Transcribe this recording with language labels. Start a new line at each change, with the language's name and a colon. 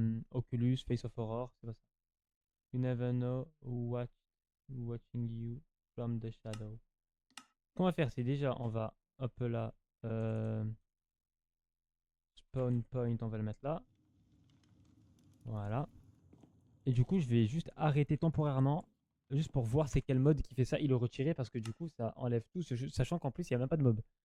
French: Oculus, Face of Horror, c'est pas ça.
English: You never know watching you from the shadow.
French: qu'on va faire, c'est déjà, on va, hop là, euh, spawn point, on va le mettre là. Voilà. Et du coup, je vais juste arrêter temporairement, juste pour voir c'est quel mode qui fait ça, et le retirer, parce que du coup, ça enlève tout, sachant qu'en plus, il n'y a même pas de mob.